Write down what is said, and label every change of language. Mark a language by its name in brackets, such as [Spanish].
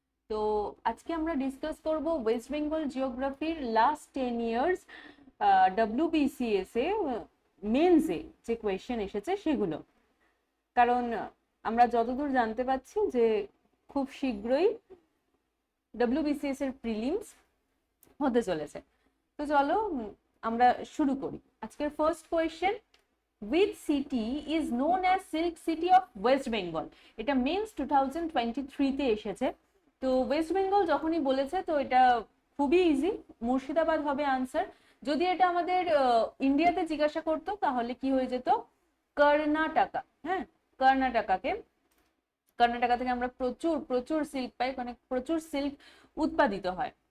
[Bangla] তো আজকে আমরা ডিসকাস করব West Bengal জিওগ্রাফির last 10 years WBCS এ মেন্সে যে কোয়েশ্চেন এসেছে সেগুলো। কারণ আমরা যতদূর জানতে পাচ্ছি যে খুব শীঘ্রই ডব্লিউবিসিএস এর প্রিলিমস হতে চলেছে। তো চলো আমরা শুরু করি। আজকের first question, [English] which city is known as silk city of west bengal? [Bangla] এটা মেন্স 2023 তে এসেছে। তো ওয়েস্ট বেঙ্গল যখনই বলেছে তো এটা খুবই ইজি, মুর্শিদাবাদ হবে আনসার। যদি এটা আমাদের ইন্ডিয়াতে জিজ্ঞাসা করতো তাহলে কি হয়ে যেত, কর্ণাটকা। হ্যাঁ, কর্ণাটকা থেকে আমরা প্রচুর প্রচুর সিল্ক পাই, মানে প্রচুর সিল্ক উৎপাদিত হয়।